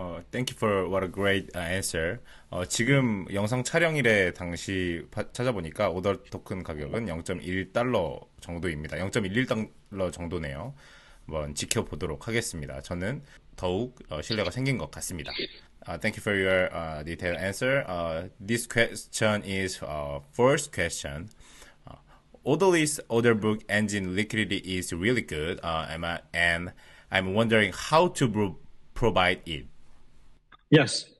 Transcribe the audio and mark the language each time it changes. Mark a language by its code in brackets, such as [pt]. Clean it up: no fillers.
[en] Thank you for what a great answer. [ko] 지금 영상 촬영일에 당시 찾아보니까 오더 토큰 가격은 0.1달러 정도입니다. 0.11달러 정도네요. 한번 지켜보도록 하겠습니다. 저는 더욱 신뢰가 생긴 것 같습니다. [en] Thank you for your detailed answer. This question is first question. Odelli's order book engine liquidity is really good, and I'm wondering how to provide it. Yes.